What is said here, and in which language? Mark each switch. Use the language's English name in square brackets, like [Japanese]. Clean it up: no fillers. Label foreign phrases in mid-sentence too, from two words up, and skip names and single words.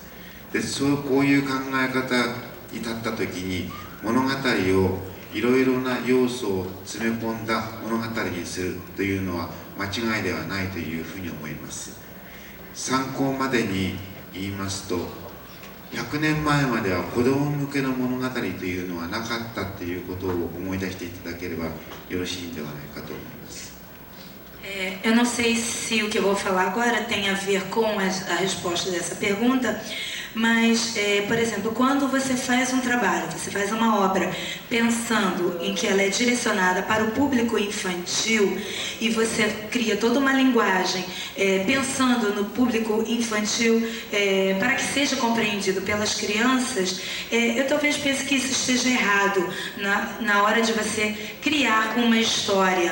[Japanese] でこういう考え方に立った時に物語をいろいろな要素を詰め込んだ物語にするというのは間違いではないというふうに思います。参考までに言いますと、100年前までは子供向けの物語というのはなかったということを思い出していただければよろしいんではないかと思います。 [Portuguese] Eu não sei se o que eu vou falar agora tem a ver com a resposta dessa pergunta, mas, por exemplo, quando você faz um trabalho, você faz uma obra pensando em que ela é direcionada para o público infantil e você cria toda uma linguagem pensando no público infantil para que seja compreendido pelas crianças, eu talvez pense que isso esteja errado na hora de você criar uma história.